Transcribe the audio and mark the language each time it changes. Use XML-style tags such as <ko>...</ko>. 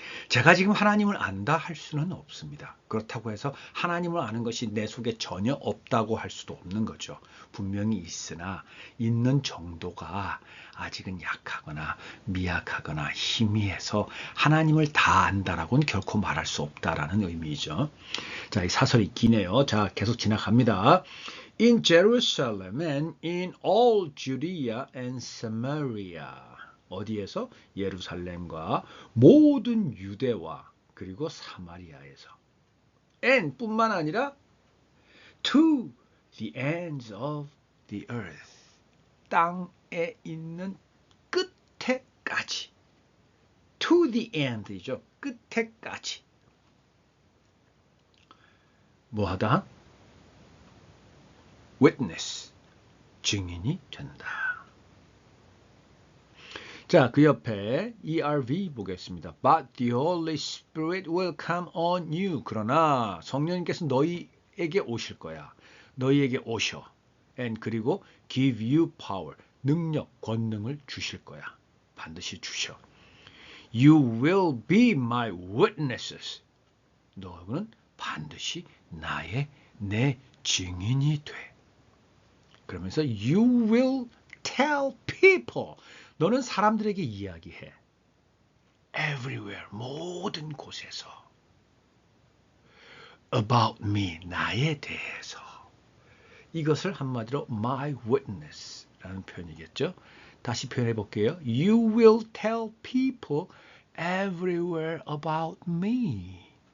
<ko>제가 지금 하나님을 안다 할 수는 없습니다. 그렇다고 해서 하나님을 아는 것이 내 속에 전혀 없다고 할 수도 없는 거죠. 분명히 있으나 있는 정도가 아직은 약하거나 미약하거나 희미해서 하나님을 다 안다라고는 결코 말할 수 없다라는 의미죠. 자, 이 사설이 기네요. 자, 계속 지나갑니다.</ko> <en>In Jerusalem and in all Judea and Samaria.</en> <ko>어디에서? 예루살렘과 모든 유대와 그리고 사마리아에서.</ko> <en>And 뿐만 아니라 to the ends of the earth.</en> <ko>땅에 있는 끝에까지.</ko> <en>to the end이죠.</en> <ko>끝에까지. 뭐하다? witness. 증인이 된다. 자, 그 옆에 ERV 보겠습니다.</ko> <en>But the Holy Spirit will come on you.</en> <ko>그러나 성령님께서 너희에게 오실 거야. 너희에게 오셔.</ko> <en>And 그리고 give you power.</en> <ko>능력, 권능을 주실 거야. 반드시 주셔.</ko> <en>You will be my witnesses.</en> <ko>너는 반드시 내 증인이 돼. 그러면서 you will tell people. 너는 사람들에게 이야기해. everywhere, 모든 곳에서. about me, 나에 대해서. 이것을 한마디로 my witness 라는 표현이겠죠. 다시 표현해 볼게요.</ko> <en>You will tell people everywhere about me.</en>